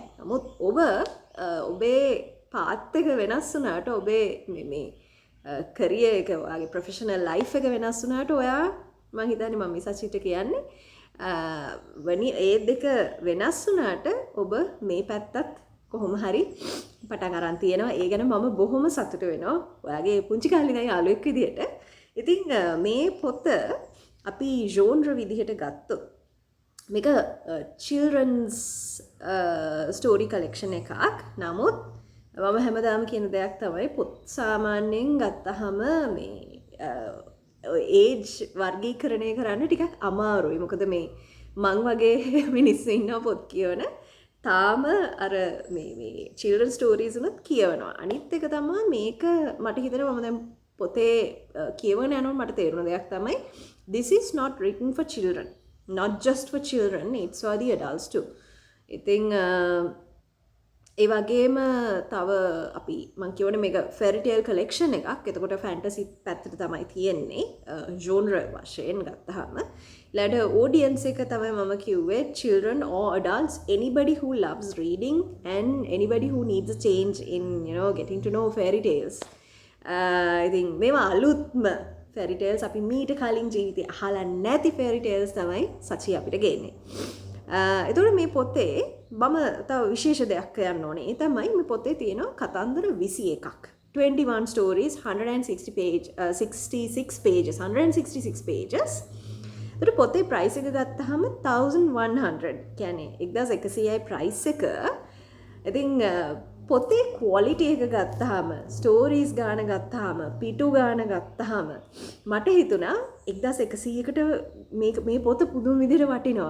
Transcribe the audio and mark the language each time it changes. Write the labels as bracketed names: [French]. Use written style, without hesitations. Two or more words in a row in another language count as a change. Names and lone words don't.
[Sinhala] නමුත් ඔබේ පාත් එක වෙනස් වුණාට ඔබේ මේ කරියර් එක ඔයාගේ [English] professional life [Sinhala] එක වෙනස් වුණාට ඔයා මම හිතන්නේ මම සචිට කියන්නේ ඒ දෙක වෙනස් වුණාට ඔබ මේ පැත්තත් කොහොම හරි පටන් අරන් තියෙනවා. ඒ ගැන මම බොහොම සතුටු වෙනවා ඔයාගේ පුංචි කාලේ ඉඳන් යාළුවෙක් විදියට. ඉතින් මේ පොත අපි ජෝන්ර් විදිහට ගත්තොත් මේක [English] children's story collection [Sinhala] එකක්. නමුත් මම හැමදාම කියන දෙයක් තමයි පොත් සාමාන්‍යයෙන් ගත්තහම මේ ඒජ් වර්ගීකරණය කරන්න ටිකක් අමාරුයි. මොකද මේ මං වගේ මිනිස්සු ඉන්නවා පොත් කියවන. තාම අර මේ [English] children stories [Sinhala] උනත් කියවනවා. අනිත් එක තමයි මේක මට හිතෙනවා මම දැන් පොතේ කියවන යනකොට මට තේරුණ දෙයක් තමයි [English] this is not written for children. Not just for children, it's for the adults too. [Sinhala] ඉතින් ඒ වගේම තව අපි මං කියවනේ මේක [English] fairy tale collection [Sinhala] එකක්. එතකොට ෆැන්ටසි පැත්තට තමයි තියෙන්නේ ජෝනර් වශයෙන් ගත්තාම. ඊළඟට audience එක තමයි මම කිව්වේ [English] children or adults, anybody who loves reading and anybody who needs a change in getting to know fairy tales. [Sinhala] ඉතින් මේවා අලුත්ම [English] fairy tales [Sinhala] අපි මීට කලින් ජීවිතේ අහලා නැති [English] fairy tales [Sinhala] තමයි සචි අපිට ගේන්නේ. එතකොට මේ පොතේ මම තව විශේෂ දෙයක් කියන්න ඕනේ. ඒ තමයි මේ පොතේ තියෙන කතන්දර 21ක්. [English] 21 stories, 66 pages. 166 pages. [Sinhala] ඒතර පොතේ price එක ගත්තාම 1100. කියන්නේ 1100යි price එක. ඉතින් පොතේ quality එක ගත්තාම, stories ගාන ගත්තාම, පිටු ගාන ගත්තාම මට හිතුණා 1100කට මේ පොත පුදුම විදිහට වටිනවා.